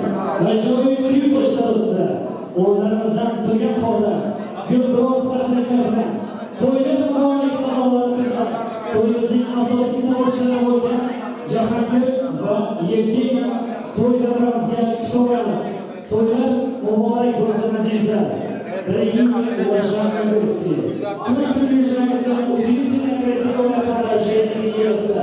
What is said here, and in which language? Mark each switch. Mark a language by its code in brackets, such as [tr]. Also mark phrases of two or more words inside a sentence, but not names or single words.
[uz] Ajoyib kuy qo'shiqlar ustida o'rnlarimizdan turgan holda gulduros qarsaklar bilan to'ylar muborak sadolarida to'yimizning asosiy sababchilari bo'lgan Jahongir va Yevgeniya to'ylarimizga kutamiz. To'ylar muborak bo'lsin azizlar. [ru] Дорогие уважаемые гости, к нам приближается удивительно красивая поражение невеста.